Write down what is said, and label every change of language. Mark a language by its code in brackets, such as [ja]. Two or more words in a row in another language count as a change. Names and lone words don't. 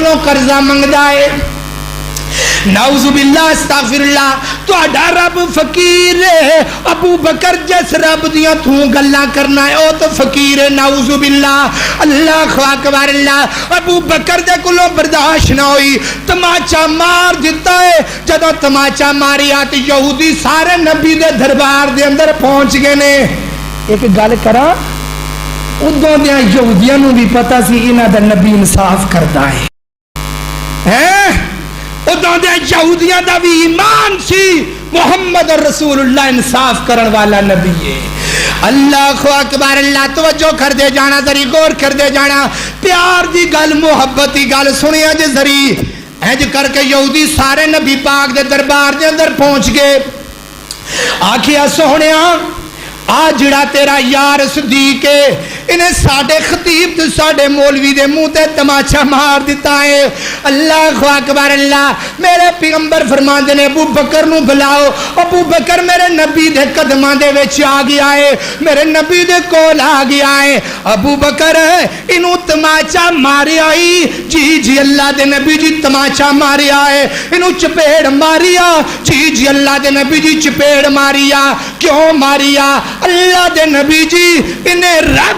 [pa] کولوں قرضہ منگدا ہے [ar] نعوذ باللہ استغفر اللہ [pa] تہاڈا رب فقیر ہے ابو بکر جس رب دیاں تو گلاں کرنا ہے او تو فقیر ہے [ar] نعوذ باللہ اللہ اکبر [pa] اللہ ابو بکر دے کولوں برداشت نہ ہوئی تماچا مار دیتا ہے جدوں تماچا ماریا تے یہودی سارے نبی دے دربار دے اندر پہنچ گئے نے ایک گل کراں ادوں دیاں یہودیاں نوں بھی پتہ سی انہاں دا نبی انصاف کردا ہے ادوں دے یہودیاں دا بھی ایمان سی [ar] محمد رسول اللہ [pa] انصاف کرن والا نبی ہے [ar] اللہ اکبر [pa] اللہ توجہ کر دے جانا ذری غور کر دے جانا پیار دی گل محبت دی گل سنیا جے ذری انج کر کے یہودی سارے نبی پاک دے دربار دے اندر پہنچ گئے آکھیا سونیا آ جڑا تیرا یار صدیق ہے انہیں ساڑھے خطیب تو ساڑھے مولوی دے منہ تے تماچا مار دیتا ہے [ar] اللہ اکبر [pa] اللہ میرے پیغمبر فرماندے نے ابو بکر نو بلاؤ ابو بکر میرے نبی دے قدماں دے وچ آ گیا ہے میرے نبی دے کول آ گیا ہے ابو بکر انہوں تماچا ماری آئی جی اللہ دے نبی جی تماچا ماری آئے انہوں چپیڑ ماریا جی اللہ دے نبی جی چپیڑ ماریا کیوں ماریا اللہ دے نبی جی انہیں رب